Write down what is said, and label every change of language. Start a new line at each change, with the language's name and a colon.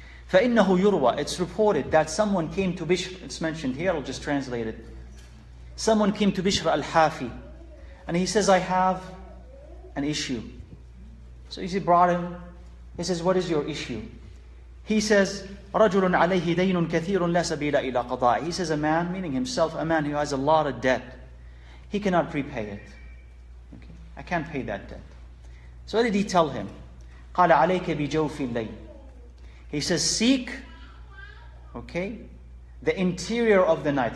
Arabic: فَإِنَّهُ يُرْوَى.
English: It's reported that someone came to Bishr, it's mentioned here, I'll just translate it. Someone came to Bishr al-Hafi, and he says, I have an issue. So he brought him, he says, what is your issue? He says,
Arabic: رَجُلٌ عَلَيْهِ دَيْنٌ كَثِيرٌ لَا سَبِيلَ إِلَىٰ قَضَاءِ.
English: He says, a man, meaning himself, a man who has a lot of debt. He cannot repay it. Okay? I can't pay that debt. So what did he tell him?
Arabic: قَالَ عَلَيْكَ بِجَوْفِ اللَّيْلِ.
English: He says, seek, okay, the interior of the night.